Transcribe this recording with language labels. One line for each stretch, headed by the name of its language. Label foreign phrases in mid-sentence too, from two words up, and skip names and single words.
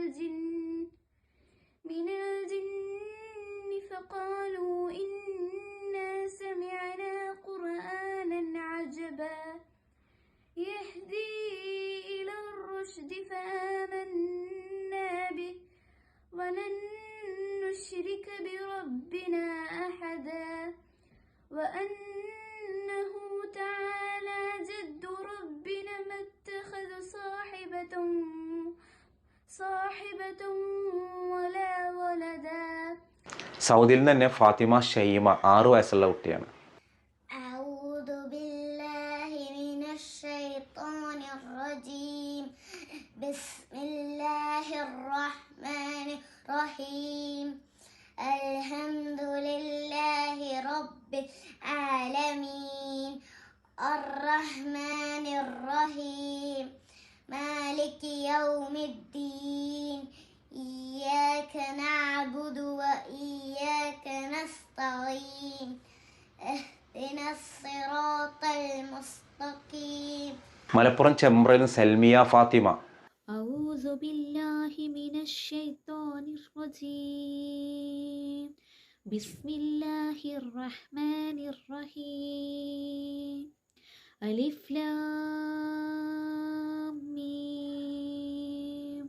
Arabic: الجن فقالوا إنا سمعنا قرآنا عجبا يهدي إلى الرشد فآمنا به ولن نشرك بربنا أحدا وأنه تعالى جد ربنا ما اتخذ صاحبة ولا ولدا.
Malayalam: സൗദിയിൽ നിന്ന് തന്നെ ഫാത്തിമ ഷൈമ, 6 വയസ്സുള്ള കുട്ടിയാണ്.
Arabic: أعوذ بالله من الشيطان الرجيم. بسم الله الرحمن الرحيم. الحمد لله رب العالمين الرحمن الرحيم مالك يوم الدين. إياك نعبد وإياك نستعين. اهدنا الصراط المستقيم.
Malayalam: മലപ്പുറം ചെമ്പ്രയിൽ നിന്ന് സൽമിയ ഫാത്തിമ.
Arabic: أعوذ بالله من الشيطان الرجيم. بسم الله الرحمن الرحيم. ألف لام ميم.